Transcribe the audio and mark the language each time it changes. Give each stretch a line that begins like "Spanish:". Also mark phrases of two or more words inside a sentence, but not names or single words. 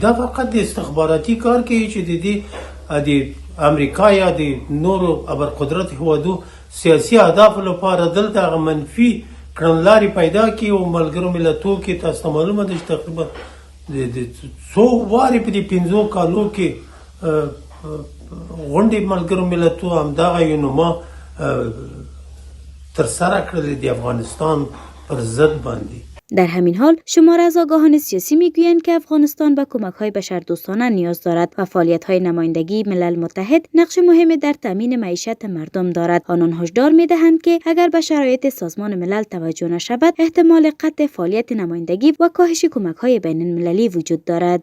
Pashto: دا فقط د استخباراتي کار کوي چې د امریکا یا د نورو ابرقدرت هیوادو سیاسي اهدافو لپاره دلته هغه منفي کړنلارې پیدا کړي او ملګرو ملتونو کې تاسو ته معلومه ده چې تقریبا د څو وارې په دې 15 کالو کې غونډې ملګرو ملتونو همدغه یونما ترسره کړلې د افغانستان پر ضد باندې.
Persian: در همین حال شمار از آگاهان سیاسی میگویند که افغانستان به کمک‌های بشردوستانه نیاز دارد و فعالیت‌های نمایندگی ملل متحد نقش مهمی در تامین معیشت مردم دارد. آنان هشدار می‌دهند که اگر به شرایط سازمان ملل توجه نشود، احتمال قطع فعالیت نمایندگی و کاهش کمک‌های بین‌المللی وجود دارد.